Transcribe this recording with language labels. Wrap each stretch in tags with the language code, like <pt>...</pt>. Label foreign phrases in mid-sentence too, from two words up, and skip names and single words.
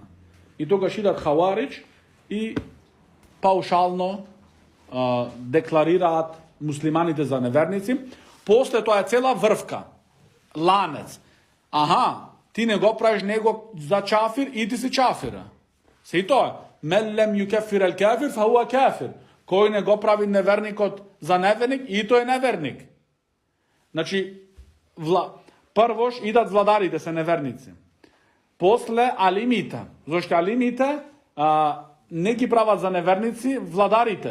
<mk>И тогаш идат хаварич и паушално декларираат муслиманите за неверници. После тоа е цела врвка, ланец. Аха, ти не го правиш него за чафир и ти си чафира. Се и тоа.</mk> <ar>من لم يكفر الكافر فهو كافر.</ar> <mk>Кој не го прави неверникот за неверник, и тој е неверник. Значи, првош идат владарите се неверници. После алимите. Зашто алимите не ги прават за неверници владарите.</mk>